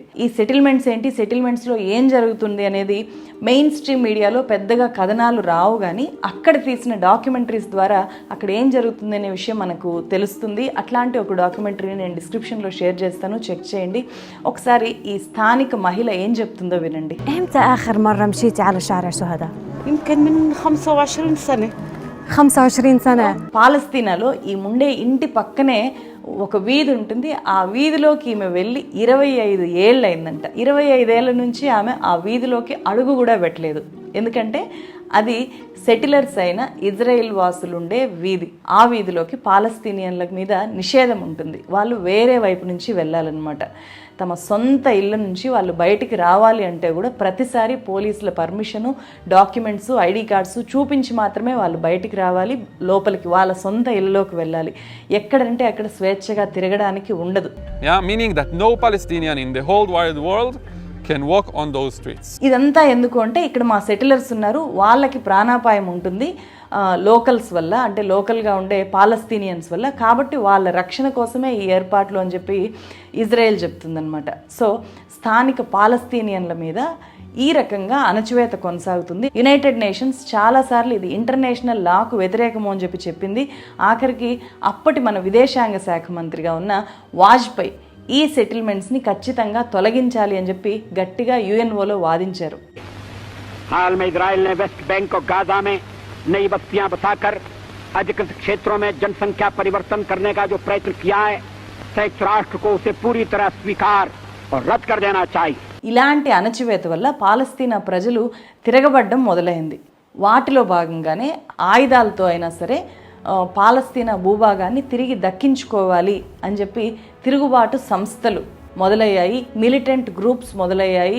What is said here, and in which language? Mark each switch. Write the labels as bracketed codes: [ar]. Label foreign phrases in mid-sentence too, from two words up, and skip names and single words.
[te] ఈ సెటిల్మెంట్స్ ఏంటి, సెటిల్మెంట్స్లో ఏం జరుగుతుంది అనేది [en] main stream mediaలో [te] పెద్దగా కథనాలు రావు, కానీ అక్కడ తీసిన డాక్యుమెంటరీస్ ద్వారా అక్కడ ఏం జరుగుతుంది అనే విషయం మనకు తెలుస్తుంది. అట్లాంటి ఒక డాక్యుమెంటరీని నేను డిస్క్రిప్షన్లో షేర్ చేస్తాను, చెక్ చేయండి. ఒకసారి ఈ స్థానిక మహిళ ఏం చెప్తుందో వినండి. [ar] امتى آخر مرة مشيتي على شارع شهداء؟ يمكن من 25 سنة. 25 سنة. [te] పాలస్తీనాలో ఈ ముండే ఇంటి పక్కనే ఒక వీధి ఉంటుంది. ఆ వీధిలోకి ఈమె వెళ్ళి 25 ఏళ్ళు అయిందంట. 25 ఏళ్ళ నుంచి ఆమె ఆ వీధిలోకి అడుగు కూడా పెట్టలేదు. ఎందుకంటే అది సెటిలర్స్ అయిన ఇజ్రాయెల్ వాసులు ఉండే వీధి. ఆ వీధిలోకి పాలస్తీనియన్ల మీద నిషేధం ఉంటుంది. వాళ్ళు వేరే వైపు నుంచి వెళ్ళాలన్నమాట. తమ సొంత ఇళ్ళ నుంచి వాళ్ళు బయటికి రావాలి అంటే కూడా ప్రతిసారి పోలీసుల పర్మిషను, డాక్యుమెంట్స్, [en] ID cards [te] చూపించి మాత్రమే వాళ్ళు బయటికి రావాలి, లోపలికి వాళ్ళ సొంత ఇళ్ళలోకి వెళ్ళాలి. ఎక్కడంటే అక్కడ స్వేచ్ఛగా తిరగడానికి ఉండదు. [en] Meaning that no Palestinian in the whole wide world can walk on those streets. [te] ఇదంతా ఎందుకు అంటే ఇక్కడ మా సెటిలర్స్ ఉన్నారు, వాళ్ళకి ప్రాణాపాయం ఉంటుంది లోకల్స్ వల్ల, అంటే లోకల్గా ఉండే పాలస్తీనియన్స్ వల్ల, కాబట్టి వాళ్ళ రక్షణ కోసమే ఈ ఏర్పాట్లు అని చెప్పి ఇజ్రాయెల్ చెప్తుందనమాట. సో స్థానిక పాలస్తీనియన్ల మీద ఈ రకంగా అణచివేత కొనసాగుతుంది. యునైటెడ్ నేషన్స్ చాలాసార్లు ఇది [en] international lawకు [te] వ్యతిరేకము అని చెప్పి చెప్పింది. ఆఖరికి అప్పటి మన విదేశాంగ శాఖ మంత్రిగా ఉన్న వాజ్పేయి ఈ సెటిల్మెంట్స్ని ఖచ్చితంగా తొలగించాలి అని చెప్పి గట్టిగా యుఎన్ఓలో వాదించారు. [hi] हाल में इजराइल ने वेस्ट बैंक और गाजा में नई बस्तियां बसाकर अधिकृत क्षेत्रों में जनसंख्या परिवर्तन करने का जो प्रयत्न किया है, संयुक्त राष्ट्र को उसे पूरी तरह स्वीकार और रद्द कर देना चाहिए. [te] ఇలాంటి అణచివేత వల్ల పాలస్తీనా ప్రజలు తిరగబడ్డం మొదలైంది. వాటిలో భాగంగానే ఆయుధాలతో అయినా సరే పాలస్తీనా భూభాగాన్ని తిరిగి దక్కించుకోవాలి అని చెప్పి తిరుగుబాటు సంస్థలు మొదలయ్యాయి, [en] militant groups [te] మొదలయ్యాయి.